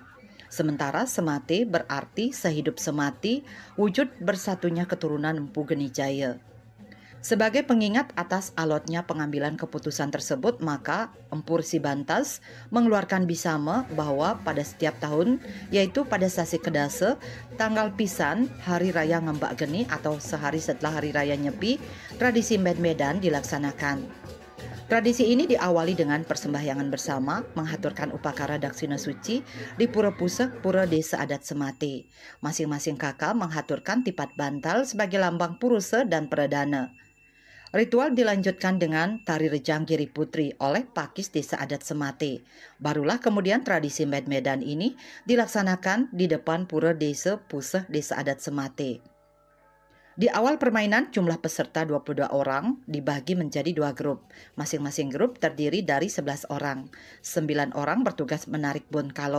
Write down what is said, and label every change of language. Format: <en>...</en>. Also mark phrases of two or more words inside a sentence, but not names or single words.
<id>Sementara Semate berarti sehidup semati, wujud bersatunya keturunan Empu Genijaya. Sebagai pengingat atas alotnya pengambilan keputusan tersebut, maka Empu Resi Bantas mengeluarkan Bisame bahwa pada setiap tahun, yaitu pada Sasi Kedase, tanggal pisan Hari Raya Ngembak Geni atau sehari setelah Hari Raya Nyepi, tradisi embed-embedan dilaksanakan. Tradisi ini diawali dengan persembahyangan bersama, menghaturkan upakara daksina suci di Pura Pusek Pura Desa Adat Semate. Masing-masing kakak menghaturkan tipat bantal sebagai lambang puruse dan peredana. Ritual dilanjutkan dengan tari rejang Giri Putri oleh Pakis Desa Adat Semate. Barulah kemudian tradisi embed-embedan ini dilaksanakan di depan Pura Desa Puseh Desa Adat Semate. Di awal permainan, jumlah peserta 22 orang dibagi menjadi 2 grup. Masing-masing grup terdiri dari 11 orang. 9 orang bertugas menarik bun kalot.</id>